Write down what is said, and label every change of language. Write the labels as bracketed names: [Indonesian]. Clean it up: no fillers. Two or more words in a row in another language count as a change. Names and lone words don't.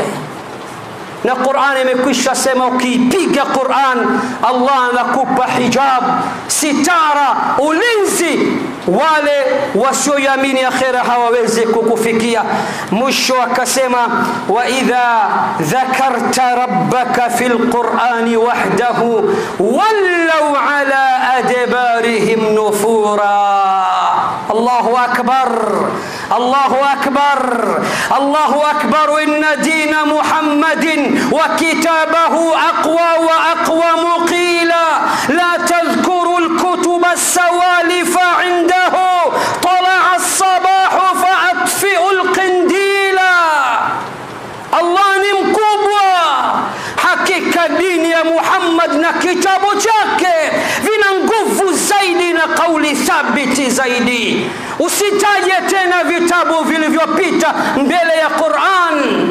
[Swahili] Na Qur'an imekwisha sema ukipiga Qur'an Allah anakupa hijab, sitara, ulinzi. Wale wasioamini akhera hawawezi kukufikia. Mwisho akasema [Arabic] وإذا ذكرت ربك في القرآن وحده ولوا على أدبارهم نفورا. الله أكبر الله أكبر الله أكبر. إن دين محمد وكتابه أقوى وأقوم قيلا لا تذكروا الكتب السوالف عنده طلع الصباح فأطفئوا القنديلا. [Swahili] Allah ni mkubwa. Hakika dini ya Muhammad na kitabu chake vina nguvu zaidi na kauli thabiti zaidi. Usitaje tena vitabu vilivyopita mbele ya Qur'an.